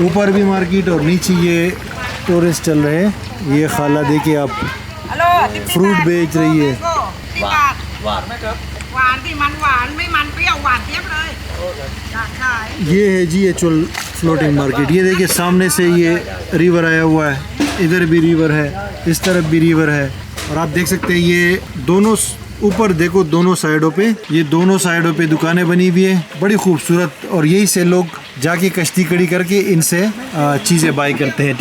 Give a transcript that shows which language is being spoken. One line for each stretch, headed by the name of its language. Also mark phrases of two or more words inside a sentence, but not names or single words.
Hindi: ऊपर भी मार्केट और नीचे ये टूरिस्ट चल रहे हैं। ये खाला देखिए आप, फ्रूट बेच रही है।
Thai: หวานดิมันหวานไม่มันเปรี้ยวหวานเจี๊ยบเลยอยากขาย
Hindi: ये है जी
English: actual floating market.
Hindi: ये देखिए सामने से ये रिवर आया हुआ है, इधर भी रिवर है, इस तरफ भी रिवर है, और आप देख सकते हैं ये दोनों ऊपर देखो, दोनों साइडों पे, ये दोनों साइडों पे दुकानें बनी हुई है बड़ी खूबसूरत, और यही से लोग जाके कश्ती कड़ी करके इनसे चीज़ें बाई करते हैं।